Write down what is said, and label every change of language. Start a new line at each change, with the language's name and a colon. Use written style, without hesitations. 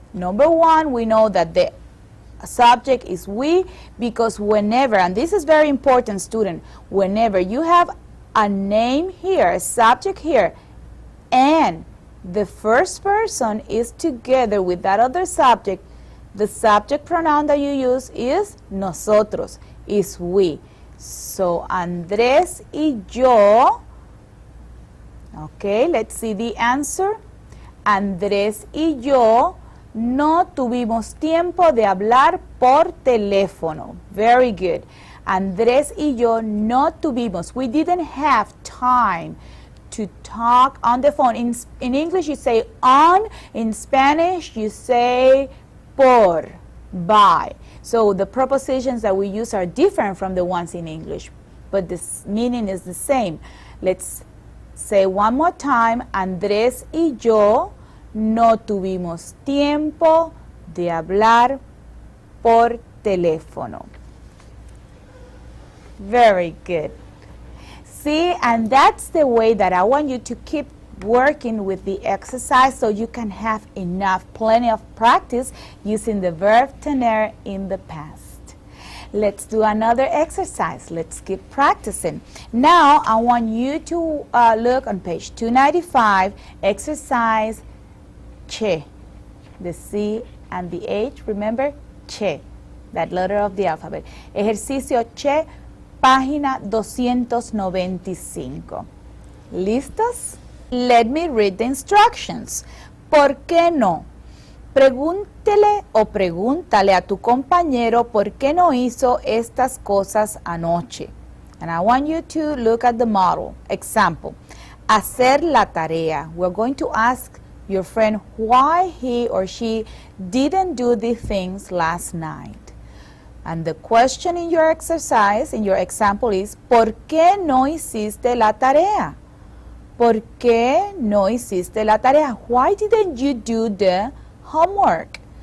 English: Number 1, we know that the subject is we, because whenever, and this is very important, student, whenever you have a name here, a subject here, and the first person is together with that other subject, the subject pronoun that you use is nosotros, is we. So
Spanish: Andrés y yo,
English: okay, let's see the answer.
Spanish: Andrés y yo no tuvimos tiempo de hablar por teléfono.
English: Very good.
Spanish: Andrés y yo no tuvimos.
English: We didn't have time to talk on the phone. In English you say on. In Spanish you say por, by. So the prepositions that we use are different from the ones in English, but the meaning is the same. Let's say one more time. Andrés y yo no tuvimos tiempo de hablar por teléfono. Very good. See, and that's the way that I want you to keep working with the exercise, so you can have plenty of practice using the verb tener in the past. Let's do another exercise. Let's keep practicing. Now, I want you to look on page 295, exercise che, the C and the H, remember, che, that letter of the alphabet.
Spanish: Ejercicio che, página 295. ¿Listos?
English: Let me read the instructions.
Spanish: ¿Por qué no? Pregúntele o pregúntale a tu compañero por qué no hizo estas cosas anoche.
English: And I want you to look at the model. Example,
Spanish: hacer la tarea.
English: We're going to ask your friend why he or she didn't do the things last night. And the question in your exercise, in your example is,
Spanish: ¿por qué no hiciste la tarea? ¿Por qué no hiciste la tarea?
English: Why didn't you do the homework?